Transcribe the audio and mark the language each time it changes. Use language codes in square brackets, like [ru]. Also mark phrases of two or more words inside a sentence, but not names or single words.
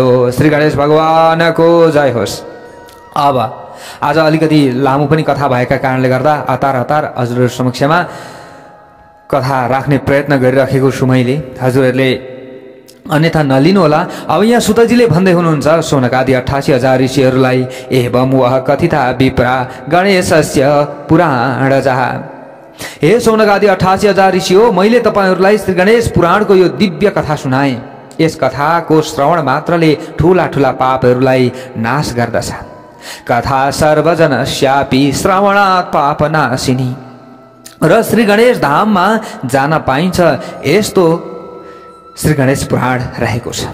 [ne] श्री गणेश भगवानको जय होस्। अब आज अलिकति लामो पनि कथा भएका कारणले गर्दा हतार हतार हजुरहरू समक्षमा कथा राख्ने प्रयत्न गरिराखेको छु मैले, हजुरहरूले अन्यथा नलिनु होला। अब यहाँ सुतजीले भन्दै हुनुहुन्छ शौनकादि 88,000 ऋषिहरूलाई [sa] एवं वह कथिता विप्रा गणेशस्य पुराण जहा। [ne] हे शौनकादि 88,000 ऋषि हो, मैले तपाईहरूलाई श्री गणेश पुराणको यो दिव्य कथा सुनाएँ। यस कथाको श्रवण मात्रले ठूला ठूला पापहरूलाई नाश गर्दछ। [sa] कथा सर्वजनस्यापि श्रवणात् पापनाशिनी। [ne] र श्री गणेश धाममा जान पाइन्छ यस्तो श्री गणेश पुराण रहेको छ।